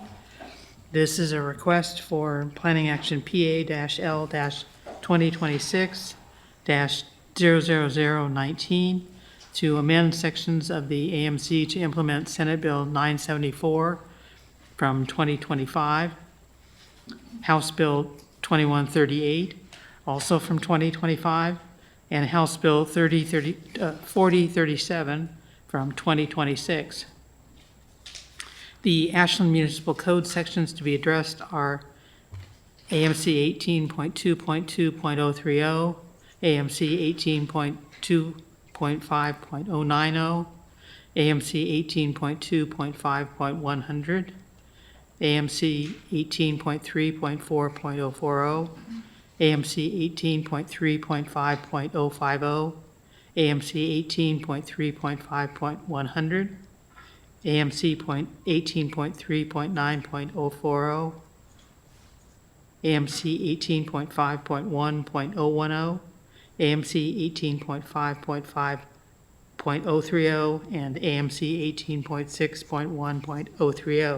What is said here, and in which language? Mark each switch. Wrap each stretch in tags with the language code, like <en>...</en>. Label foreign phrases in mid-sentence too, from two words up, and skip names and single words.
<en>This is a request for planning action PA-L-2026-00019 to amend sections of the AMC to implement Senate Bill 974 from 2025, House Bill 2138, also from 2025, and House Bill 4037 from 2026. The Ashland Municipal Code sections to be addressed are AMC 18.2.2.030, AMC 18.2.5.090, AMC 18.2.5.100, AMC 18.3.4.040, AMC 18.3.5.050, AMC 18.3.5.100, AMC 18.3.9.040, AMC 18.5.1.010, AMC 18.5.5.030, and AMC 18.6.1.030.</en>